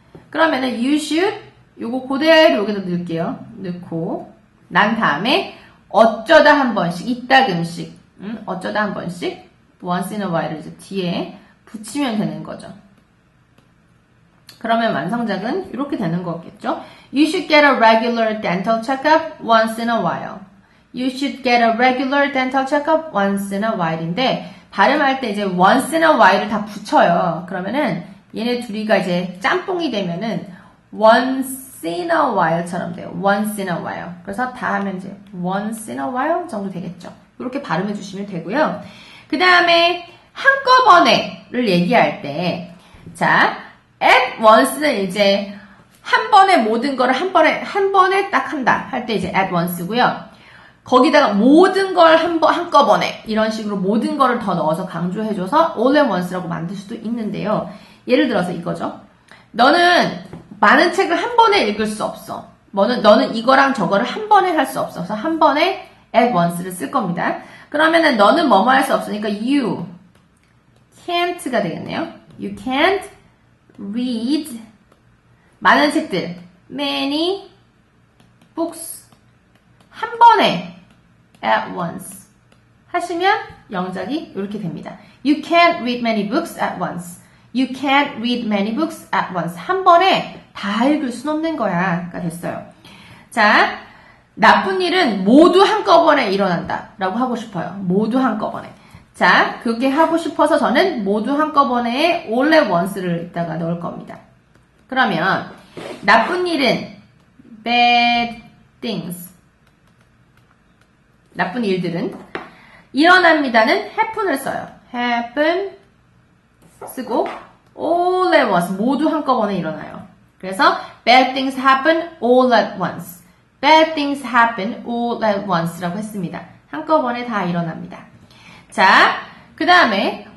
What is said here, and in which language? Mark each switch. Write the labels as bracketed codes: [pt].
[ko] 그러면은 you should 요거 그대로 여기다 넣을게요. 넣고 난 다음에 어쩌다 한 번씩 이따금씩 어쩌다 한 번씩 once in a while을 이제 뒤에 붙이면 되는 거죠. 그러면 완성작은 이렇게 되는 거겠죠. [en] You should get a regular dental checkup once in a while. You should get a regular dental checkup once in a while인데 [ko] 발음할 때 이제 [en] once in a while을 [ko] 다 붙여요. 그러면은 얘네 둘이가 이제 짬뽕이 되면은 once in a while처럼 돼요. [en] once in a while. [ko] 그래서 다 하면 이제 once in a while 정도 되겠죠. 이렇게 발음해 주시면 되고요. 그 다음에 한꺼번에를 얘기할 때, 자, at once는 이제 한 번에 모든 거를 한 번에 딱 한다. 할 때 이제 at once고요. 거기다가 모든 걸 한꺼번에 이런 식으로 모든 거를 더 넣어서 강조해줘서 all at once라고 만들 수도 있는데요. 예를 들어서 이거죠. 너는 많은 책을 한 번에 읽을 수 없어. 너는 이거랑 저거를 한 번에 할 수 없어. 그래서 한 번에 at once를 쓸 겁니다. 그러면은 너는 뭐뭐 할 수 없으니까 you can't가 되겠네요. [en] You can't read [ko] 많은 책들 many books 한 번에 at once 하시면 영작이 이렇게 됩니다. [en] You can't read many books at once. You can't read many books at once. [ko] 한 번에 다 읽을 순 없는 거야. 가 됐어요. 자, 나쁜 일은 모두 한꺼번에 일어난다. 라고 하고 싶어요. 모두 한꺼번에. 자, 그렇게 하고 싶어서 저는 모두 한꺼번에 all at once를 이따가 넣을 겁니다. 그러면 나쁜 일은 bad things. 나쁜 일들은 일어납니다는 happen을 써요. happen 쓰고 all at once 모두 한꺼번에 일어나요. [en] 그래서 bad things happen all at once. bad things happen all at once [ko] 라고 했습니다. 한꺼번에 다 일어납니다. 자, 그 다음에